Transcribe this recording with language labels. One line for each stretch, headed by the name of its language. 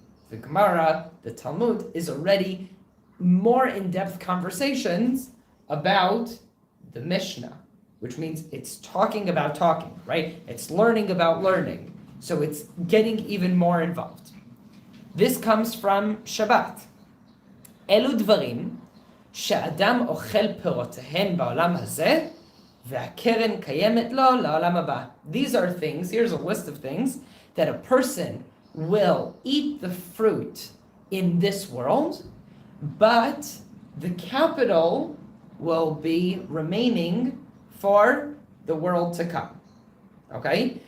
English: The Gemara, the Talmud, is already more in-depth conversations about the Mishnah, which means it's talking about talking, right? It's learning about learning. So it's getting even more involved. This comes from Shabbat.
Hebrew: אלו דברים שאדם אוכל פירותיהן בעולם הזה, והקרן קיימת לו לעולם הבא.
English: These are things, here's a list of things, that a person will eat the fruit in this world, but the capital will be remaining for the world to come. Okay?